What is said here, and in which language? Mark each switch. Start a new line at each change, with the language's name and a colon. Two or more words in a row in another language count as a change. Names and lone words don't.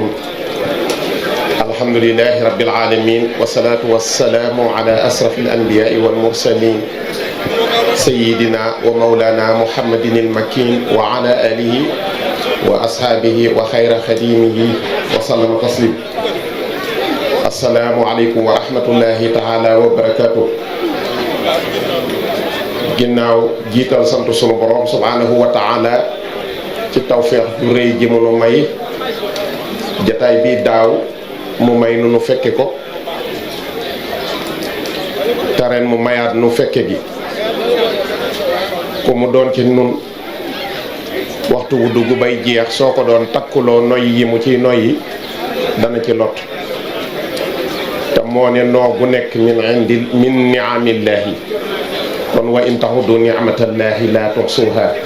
Arabic: الحمد لله رب العالمين والصلاة والسلام على أشرف الأنبياء والمرسلين سيدنا ومولانا محمد المكين وعلى آله وأصحابه وخير خديمه وسلم تسليما السلام عليكم ورحمة الله تعالى وبركاته
Wolof: ginnaaw jiital sant sunu borom
Arabic: سبحانه وتعالى
Wolof: ci tawféex ju rëy ji mu nu may jataay bii daaw mu may nu fekke ko te ren mu mayaat nu fekke gi ku mu doon ci nun waxtu wu dugg bay jeex soo ko doon takkuloo noy yi mu ciy noyyi dana ci lot te moo ne noo gu nekk
Arabic: من نعم الله
Wolof: kon
Arabic: وإن تعدوا نعمة الله لا تحصوها